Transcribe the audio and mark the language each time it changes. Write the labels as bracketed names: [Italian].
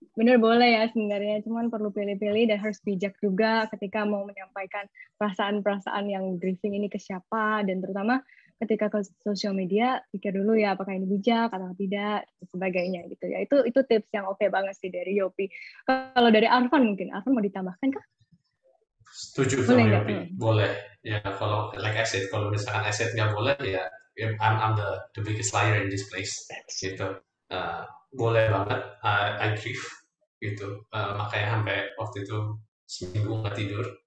[Indonesian] Bener, boleh ya sebenarnya, cuman perlu pilih-pilih dan harus bijak juga ketika mau menyampaikan perasaan-perasaan yang grieving ini ke siapa, dan terutama ketika ke sosial media, pikir dulu ya apakah ini bijak atau tidak, dan sebagainya gitu ya. Itu tips yang oke banget sih dari Yopi. Kalau dari Arfan mungkin, Arfan mau ditambahkan kah? Setuju sama Yopi, boleh. Ya kalau [English] like I said, [Indonesian] kalau misalkan [English] I said [Indonesian] nggak boleh, ya [English] I'm the biggest liar in this place. [Indonesian] Gitu. Boleh banget, [English] I grieve. [Indonesian] Gitu, makanya sampai waktu itu seminggu nggak tidur.